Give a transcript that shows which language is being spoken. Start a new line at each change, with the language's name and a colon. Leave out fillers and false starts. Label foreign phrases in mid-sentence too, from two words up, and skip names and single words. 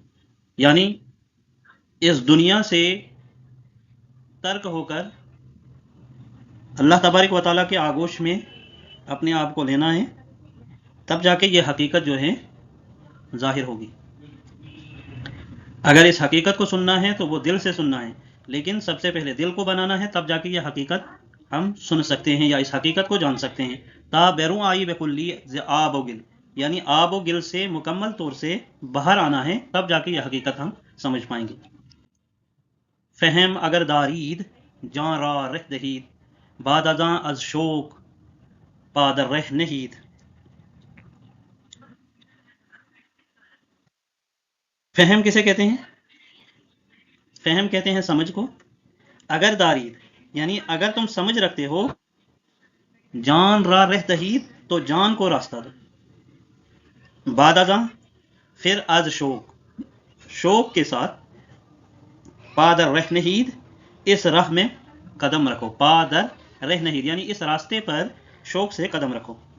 Urdu: یعنی اس دنیا سے ترک ہو کر اللہ تبارک و تعالیٰ کے آغوش میں اپنے آپ کو لینا ہے، تب جا کے یہ حقیقت جو ہے ظاہر ہوگی۔ اگر اس حقیقت کو سننا ہے تو وہ دل سے سننا ہے، لیکن سب سے پہلے دل کو بنانا ہے، تب جا کے یہ حقیقت ہم سن سکتے ہیں یا اس حقیقت کو جان سکتے ہیں۔
Persian: تا بیروں آئی بکلی آب و گل،
Urdu: یعنی آب و گل سے مکمل طور سے باہر آنا ہے، تب جا کے یہ حقیقت ہم سمجھ پائیں گے۔
Persian: فہم اگر دارید جان را رہ دہید، بعد ازاں از شوق پادر رہ نہید۔
Urdu: فہم کسے کہتے ہیں؟ فہم کہتے ہیں سمجھ کو۔
Persian: اگر دارید
Urdu: یعنی اگر تم سمجھ رکھتے ہو،
Persian: جان را رہ دہید
Urdu: تو جان کو راستہ دو، بعد ازاں پھر
Persian: از شوق
Urdu: کے ساتھ،
Persian: پادر رہ نہید
Urdu: اس راہ میں قدم رکھو،
Persian: پادر رہ نہید
Urdu: یعنی اس راستے پر شوق سے قدم رکھو۔